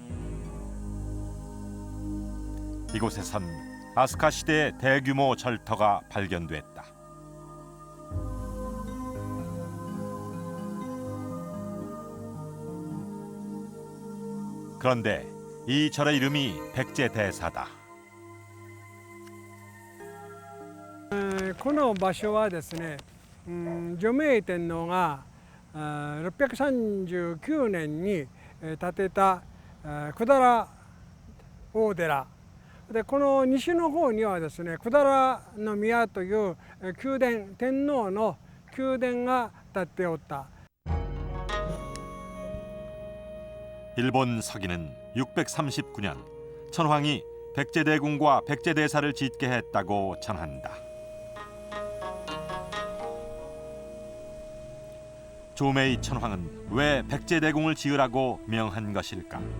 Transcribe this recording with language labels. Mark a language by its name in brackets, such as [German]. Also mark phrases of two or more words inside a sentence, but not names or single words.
[Korean] 이곳에선 아스카 시대의 대규모 절터가 발견됐다. 그런데 이 절의 이름이 백제대사다. [Japanese] この場所はですね、除名天皇が639年に建てた百済大寺で、この西の方にはですね、百済宮という宮殿、天皇の宮殿が建っておった。 [Korean] 일본 서기는 639년 천황이 백제대궁과 백제대사를 짓게 했다고 전한다. 조메이 천황은 왜 백제대궁을 지으라고 명한 것일까?